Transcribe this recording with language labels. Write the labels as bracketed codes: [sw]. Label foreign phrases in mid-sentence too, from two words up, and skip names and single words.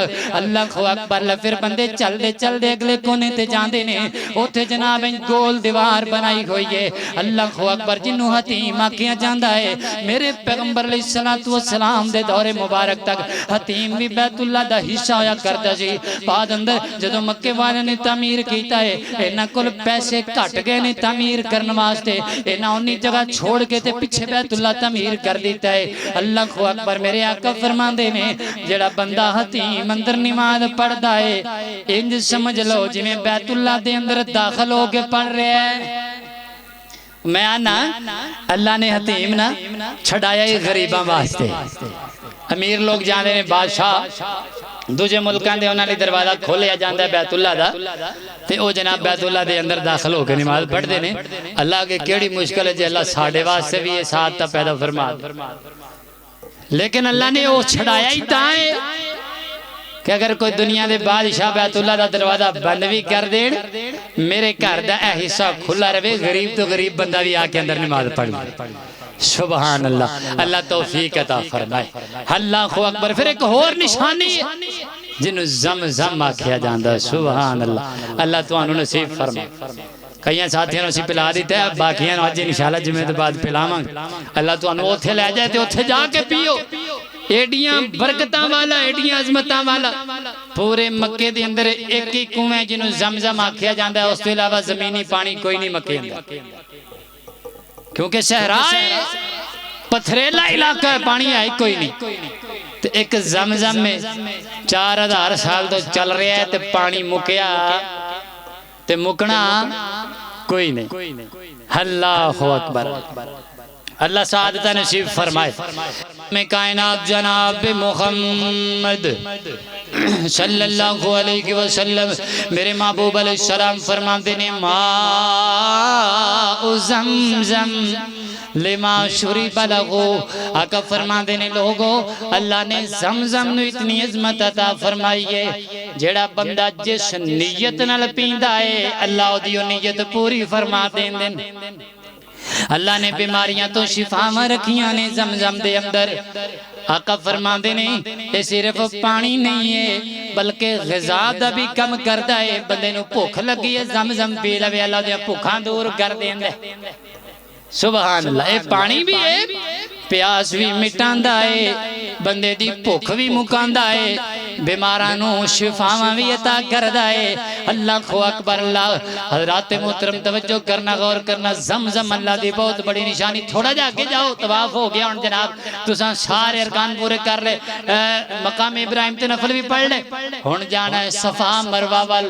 [ar] اللہ اکبر۔ [pa] پھر بندے چل دے اگلے کونے تے جاندے نے، اوتھے جناب گول دیوار بنائی ہوئی ہے، [ar] اللہ اکبر، [pa] جنوں حتیم آکھیا جاندا ہے۔ میرے پیغمبر [ar] علیہ الصلوۃ والسلام [pa] دے دور مبارک تک حتیم بھی بیت اللہ دا حصہ ہویا کردا سی۔ بعد اندر جدوں مکے والے نے تعمیر کیتا ہے، انہاں کول پیسے گھٹ گئے نے تعمیر کرن واسطے، انہاں اونی جگہ چھوڑ کے تے پیچھے بیت اللہ تعمیر کر دیتا ہے۔ [ar] اللہ اکبر۔ [pa] میرے آقا فرماندے نے جڑا بندہ حتیم اندر نماز پڑھدا ہے، انج سمجھ لو جویں بیت اللہ دے اندر داخل ہو کے پڑھ رہا ہے۔ میں آنا اللہ نے حتیم نہ چھڑایا ہی غریباں واسطے۔ امیر لوگ جاندے نے بادشاہ دوجے ملکاں دے انہاں لئی دروازہ کھولیا جاندا ہے بیت اللہ دا، تے او جناب بیت اللہ دے اندر داخل ہو کے نماز پڑھدے نے۔ اللہ کے کیڑی مشکل ہے جے اللہ ساڈے واسطے بھی یہ ساتھ پیدا فرما، لیکن اللہ نے وہ چھڑایا ہی تاں ہے کہ اگر کوئی دنیا دے بادشاہ بیت اللہ دا دروازہ بند بھی کر دین، میرے گھر دا اے حصہ کھلا رہے، غریب تو غریب بندہ بھی آ کے اندر نماز پڑھ لے۔ [ar] سبحان اللہ۔ [pa] اللہ توفیق عطا فرمائے۔ [ar] اللہ اکبر۔ [pa] پھر ایک اور نشانی جنوں زمزم آکھیا جاندا ہے، [ar] سبحان اللہ۔ [pa] اللہ تانوں نصیب فرمائے۔ کئی ساتھیاں نوں اسی پلا دیتا ہے، باقیاں نوں اج انشاءاللہ جمعے دے بعد پلاواں گے۔ اللہ تانوں اوتھے لے جائے تے اوتھے جا کے پیو۔ ایڈیاں برکتاں والا، ایڈیاں عظمتاں والا پورے مکے دے اندر ایک ہی کنویں جنوں زمزم آکھیا جاندا ہے، اس کے علاوہ زمینی پانی کوئی نہیں مکے اندر، کیونکہ صحرا ہے، پتھریلا علاقہ ہے، پانی ہے کوئی نہیں۔ تو ایک زمزم میں 4000 سال تو چل رہا ہے، تو پانی مکیا تے مکنا کوئی نہیں۔ [ar] اللہ اکبر۔ [pa] اللہ سعادت نصیب فرمائے۔ [ur] میں کائنات جناب محمد [ar] صلی اللہ علیہ وسلم [ur] میرے محبوب [ar] علیہ السلام [ur] فرماتے ہیں [ar] ماء زمزم لما شرب لہو۔ [pa] آقا فرماتے ہیں لوگو اللہ نے زمزم نو اتنی عظمت عطا فرمائی ہے، جیڑا بندہ جس نیت نال پیندا ہے اللہ دیو نیت پوری فرما دین دن۔ اللہ نے بیماریاں تو شفاواں رکھیاں نے زمزم دے اندر۔ آقا فرماندے نے یہ صرف پانی نہیں ہے بلکہ غذا دا بھی کم کردا ہے۔ بندے نو بھوک لگی ہے زمزم پی لوے، اللہ دے بھوکاں دور کر دیندا ہے۔ [ar] سبحان اللہ۔ [pa] یہ پانی بھی ہے، پیاس بھی مٹاندا ہے، بندے دی بھوک بھی مکاندا ہے، بیماراں نو شفاواں بھی عطا کردا ہے۔ [ar] اللہ اکبر۔ [pa] اللہ حضرات محترم توجہ کرنا، غور کرنا، زمزم اللہ دی بہت بڑی نشانی۔ تھوڑا جا کے جاؤ، طواف ہو گیا ہن جناب، تساں سارے ارکان پورے کر لے، مقام ابراہیم تے نفل بھی پڑھ لے، ہن جانا ہے صفا مروہ وال۔